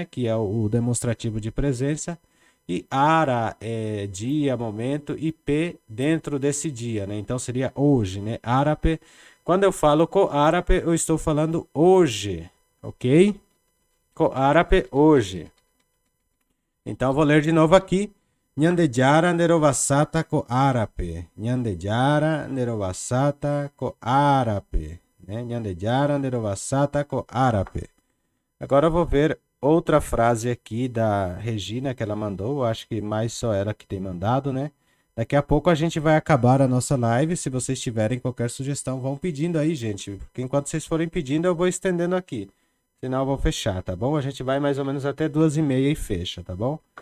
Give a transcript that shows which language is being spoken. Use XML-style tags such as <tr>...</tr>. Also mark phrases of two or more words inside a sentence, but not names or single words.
<pt>Que é o demonstrativo de presença. E ara é dia, momento, e p dentro desse dia, né? Então, seria hoje, né? Arape. Quando eu falo</pt> <gn>ko arape,</gn> <pt>eu estou falando hoje, ok?</pt> <gn>Ko arape,</gn> <pt>hoje. Então, eu vou ler de novo aqui.</pt> <gn>Nhandejara Nerovasata Ko Arape. Nhandejara Nerovasata Ko Arape.</gn> <pt>Né?</pt> <gn>Nhandejara Nerovasata Ko Arape.</gn> <pt>Agora eu vou ver outra frase aqui da Regina que ela mandou. Eu acho que mais só ela que tem mandado, né? Daqui a pouco a gente vai acabar a nossa live. Se vocês tiverem qualquer sugestão, vão pedindo aí, gente. Porque enquanto vocês forem pedindo, eu vou estendendo aqui. Senão eu vou fechar, tá bom? A gente vai mais ou menos até 2h30 e fecha, tá bom?</pt>